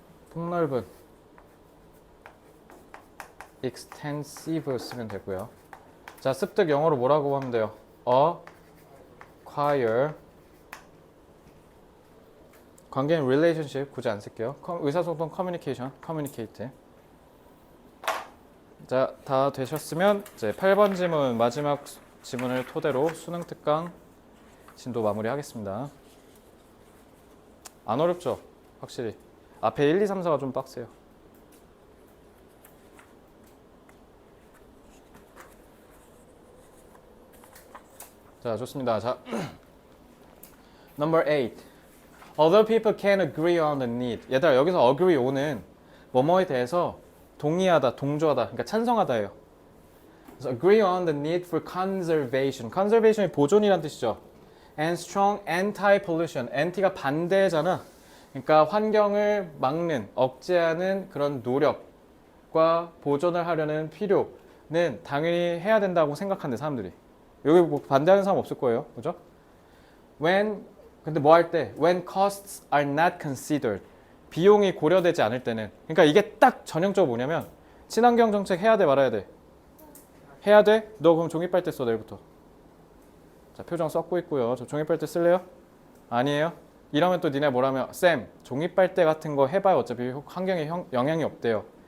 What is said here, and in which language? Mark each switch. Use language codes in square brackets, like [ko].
[ko] 폭넓은 extensive 쓰면 되고요. 자, 습득 영어로 뭐라고 하면 돼요? acquire. 관계는 relationship 굳이 안 쓸게요. 의사소통 communication, communicate. 자, 다 되셨으면 이제 8번 지문 마지막 지문을 토대로 수능 특강 진도 마무리하겠습니다. 안 어렵죠? 확실히. 앞에 1, 2, 3, 4가 좀 빡세요. 자, 좋습니다. 자, number 8. [en] Although people can agree on the need. [ko] 얘들아, 여기서 agree on은 뭐뭐에 대해서 동의하다, 동조하다, 그러니까 찬성하다예요. 그래서 [en] agree on the need for conservation. [ko] conservation이 보존이란 뜻이죠. [en] and strong anti-pollution. [ko] anti가 반대잖아. 그러니까 환경을 막는, 억제하는 그런 노력과 보존을 하려는 필요는 당연히 해야 된다고 생각하는데 사람들이. 여기 뭐 반대하는 사람 없을 거예요. 그죠? 근데 뭐 할 때? [en] When costs are not considered. [ko] 비용이 고려되지 않을 때는. 그러니까 이게 딱 전형적으로 뭐냐면 친환경 정책 해야 돼 말아야 돼? 해야 돼? 너 그럼 종이 빨대 써 내일부터. 자, 표정 썩고 있고요. 저 종이 빨대 쓸래요? 아니에요? 이러면 또 니네 뭐라면 쌤, 종이 빨대 같은 거 해봐야 어차피 환경에 영향이 없대요.